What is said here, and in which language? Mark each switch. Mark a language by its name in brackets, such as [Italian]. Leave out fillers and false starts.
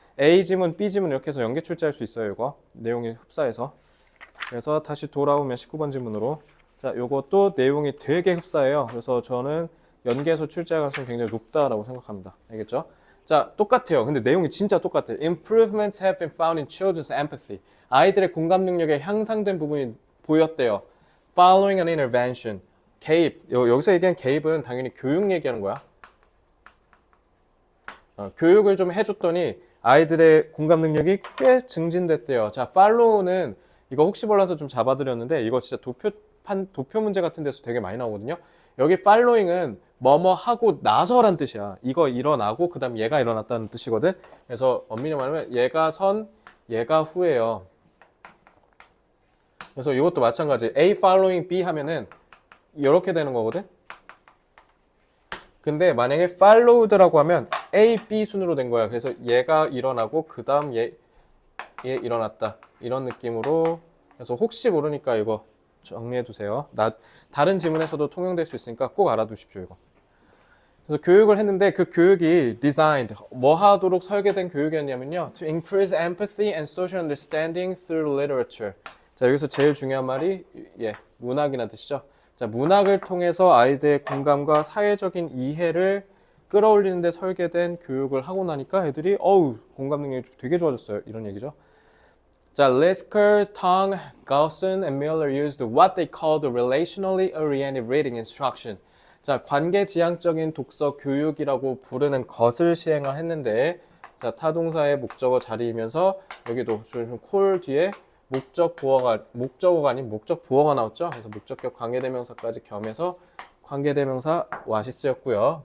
[Korean] A 지문, B 지문 이렇게 해서 연계 출제할 수 있어요. 이거 내용이 흡사해서. 그래서 다시 돌아오면 19번 지문으로 자, 요것도 내용이 되게 흡사해요. 그래서 저는 연계해서 출제할 가능성이 굉장히 높다라고 생각합니다. 알겠죠? 자, 똑같아요. 근데 내용이 진짜 똑같아요. [English] Improvements have been found in children's empathy. [Korean] 아이들의 공감 능력에 향상된 부분이 보였대요. [English] Following an intervention. [Korean] 개입. 여기서 얘기한 개입은 당연히 교육 얘기하는 거야. 교육을 좀 해줬더니 아이들의 공감 능력이 꽤 증진됐대요. 자, follow는 이거 혹시 몰라서 좀 잡아드렸는데 이거 진짜 도표 문제 같은 데서 되게 많이 나오거든요. 여기 following은 뭐뭐 하고 나서란 뜻이야. 이거 일어나고 그 다음 얘가 일어났다는 뜻이거든. 그래서 엄밀히 말하면 얘가 선, 얘가 후예요. 그래서 이것도 마찬가지. [English] A following B [Korean] 하면은 이렇게 되는 거거든. 근데 만약에 followed라고 하면 A, B 순으로 된 거야. 그래서 얘가 일어나고 그 다음 얘 일어났다. 이런 느낌으로. 그래서 혹시 모르니까 이거 정리해 두세요. 다른 지문에서도 통용될 수 있으니까 꼭 알아두십시오. 이거. 그래서 교육을 했는데 그 교육이 designed 뭐 하도록 설계된 교육이었냐면요. [English] To increase empathy and social understanding through literature. [Korean] 자, 여기서 제일 중요한 말이 문학이라는 뜻이죠. 자, 문학을 통해서 아이들의 공감과 사회적인 이해를 끌어올리는 데 설계된 교육을 하고 나니까 애들이 공감 능력이 되게 좋아졌어요. 이런 얘기죠. 자, [English] Lisker, Tong, Gaussen, and Miller used what they called relationally oriented reading instruction. [Korean] 자, 관계지향적인 독서 교육이라고 부르는 것을 시행을 했는데 자, 타동사의 목적어 자리이면서 여기도 좀 콜 뒤에 목적어가 아닌 목적 보어가 나왔죠. 그래서 목적격 관계대명사까지 겸해서 관계대명사 what이 쓰였고요.